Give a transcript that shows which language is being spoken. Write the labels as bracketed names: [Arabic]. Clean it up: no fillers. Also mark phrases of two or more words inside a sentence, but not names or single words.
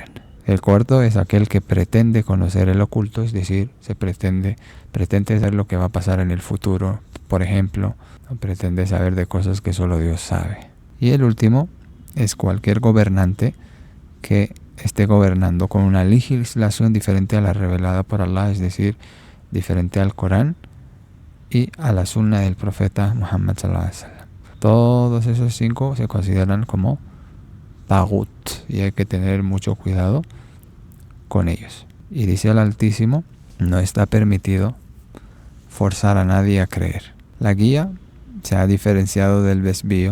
[Spanish] El cuarto es aquel que pretende conocer el oculto, es decir, pretende saber lo que va a pasar en el futuro, por ejemplo, o pretende saber de cosas que solo Dios sabe. Y el último es cualquier gobernante que esté gobernando con una legislación diferente a la revelada por Allah, es decir, diferente al Corán y a la sunna del profeta Muhammad [Arabic] صلى الله عليه وسلم. [Spanish] Todos esos 5 se consideran como tagut y hay que tener mucho cuidado con ellos. Y dice el Altísimo, no está permitido forzar a nadie a creer. La guía se ha diferenciado del desvío.